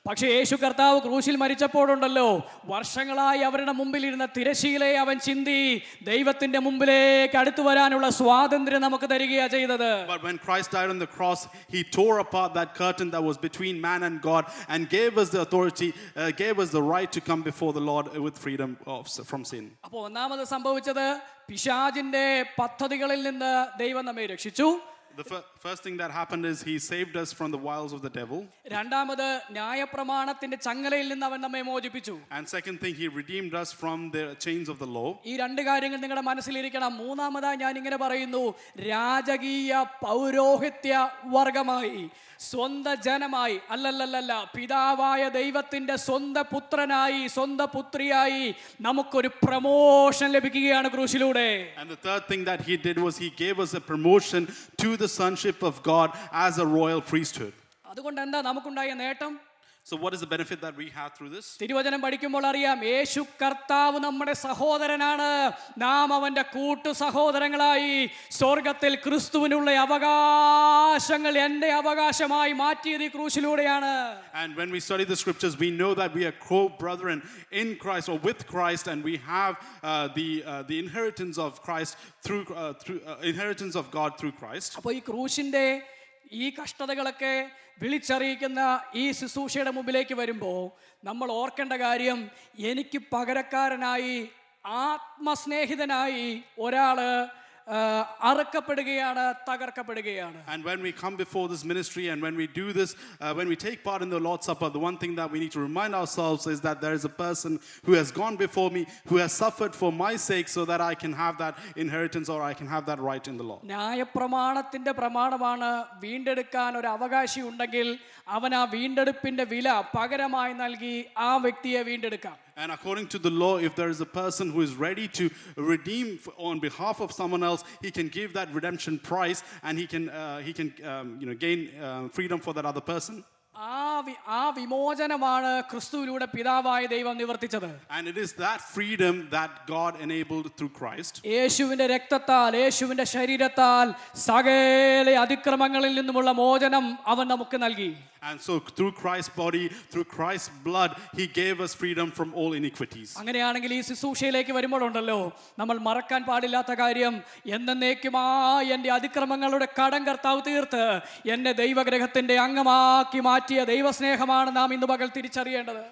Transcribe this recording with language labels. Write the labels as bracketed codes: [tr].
[ml] പക്ഷേ യേശു കർത്താവ് ക്രൂശിൽ മരിച്ചപ്പോഴുണ്ടല്ലോ, വർഷങ്ങളായി അവരുടെ മുമ്പിൽ ഇരുന്ന തിരശീലയെ അവൻ ചിന്തി ദൈവത്തിന്റെ മുമ്പിലേക്ക് അടുത്തു വരാനുള്ള സ്വാതന്ത്ര്യം നമുക്ക് തരികയാ ചെയ്തത്. [en] But when Christ died on the cross, he tore apart that curtain that was between man and God and gave us the authority, gave us the right to come before the Lord with freedom from sin. [ml] അപ്പോൾ ഒന്നാമത് സംഭവിച്ചത്, പിശാചിന്റെ പദ്ധതികളിൽ നിന്ന് ദൈവം നമ്മെ രക്ഷിച്ചു. [en] The first thing that happened is he saved us from the wiles of the devil. [ml] രണ്ടാമത് ന്യായപ്രമാണത്തിന്റെ ചങ്ങലയിൽ നിന്ന് അവൻ നമ്മെ മോചിപ്പിച്ചു. [en] And second thing, he redeemed us from the chains of the law. [ml] ഈ രണ്ട് കാര്യങ്ങൾ നിങ്ങളുടെ മനസ്സിലിരിക്കണം. മൂന്നാമതായി ഞാൻ ഇങ്ങനെ പറയുന്നു, രാജകീയ പൗരോഹിത്യ വർഗമായി, സ്വന്തം ജനമായി, അല്ലല്ലല്ല, പിതാവായ ദൈവത്തിന്റെ സ്വന്തം പുത്രനായി, സ്വന്തം പുത്രിയായി നമുക്കൊരു പ്രമോഷൻ ലഭിക്കുകയാണ് ക്രൂശിലൂടെ. [en] And the third thing that he did was he gave us a promotion to the sonship of God as a royal priesthood. [ml] അതുകൊണ്ട് എന്താ നമുക്കുണ്ടായ നേട്ടം? [en] So what is the benefit that we have through this? [ml] തിരുവചനം പഠിക്കുമ്പോൾ അറിയാം, യേശു കർത്താവ് നമ്മുടെ സഹോദരനാണ്. നാം അവന്റെ കൂട്ടു സഹോദരങ്ങളായി സ്വർഗത്തിൽ ക്രിസ്തുവിനുള്ള അവകാശങ്ങൾ എൻ്റെ അവകാശമായി മാറ്റിയത് ഈ ക്രൂശിലൂടെയാണ്. [en] And when we study the scriptures, we know that we are co-brethren in Christ or with Christ, and we have the inheritance of Christ through inheritance of God through Christ. [ml] അപ്പോൾ ഈ ക്രൂശിന്റെ ഈ കഷ്ടതകളൊക്കെ വിളിച്ചറിയിക്കുന്ന ഈ ശുശ്രൂഷയുടെ മുമ്പിലേക്ക് വരുമ്പോൾ നമ്മൾ ഓർക്കേണ്ട കാര്യം, എനിക്ക് പകരക്കാരനായി, ആത്മസ്നേഹിതനായി ഒരാള് അറുക്കപ്പെടുകയാണ്, തകർക്കപ്പെടുകയാണ്. [en] And when we come before this ministry and when we do this, when we take part in the Lord's Supper, the one thing that we need to remind ourselves is that there is a person who has gone before me, who has suffered for my sake so that I can have that inheritance or I can have that right in the law. [ml] ന്യായപ്രമാണത്തിന്റെ പ്രമാണമാണ് വീണ്ടെടുക്കാൻ ഒരു അവകാശി ഉണ്ടെങ്കിൽ അവൻ ആ വീണ്ടെടുപ്പിന്റെ വില പകരമായി നൽകി ആ വ്യക്തിയെ വീണ്ടെടുക്കാം. [en] And according to the law, if there is a person who is ready to redeem on behalf of someone else, he can give that redemption price and he can gain freedom for that other person. [ml] ആ വിമോചനമാണ് ക്രിസ്തുവിലൂടെ പിതാവായ ദൈവം നിവർത്തിച്ചത്. [en] And it is that freedom that God enabled through Christ. [ml] യേശുവിന്റെ രക്തത്താൽ, യേശുവിന്റെ ശരീരത്താൽ സകല അതിക്രമങ്ങളിൽ നിന്നുമുള്ള മോചനം അവൻ നമുക്ക് നൽകി. [en] And so through Christ's body, through Christ's blood, he gave us freedom from all iniquities. [ml] അങ്ങനെയാണെങ്കിൽ ഈ ശുശ്രൂഷയിലേക്ക് വരുമ്പോഴുണ്ടല്ലോ, നമ്മൾ മറക്കാൻ പാടില്ലാത്ത കാര്യം, എന്നേക്കുമായി എൻ്റെ അതിക്രമങ്ങളുടെ കടം കർത്താവ് തീർത്ത് എന്നെ ദൈവഗ്രഹത്തിന്റെ അംഗമാക്കി മാറ്റിയ ദൈവസ്നേഹമാണ് നാം ഇന്ന് പകൽ തിരിച്ചറിയേണ്ടത്.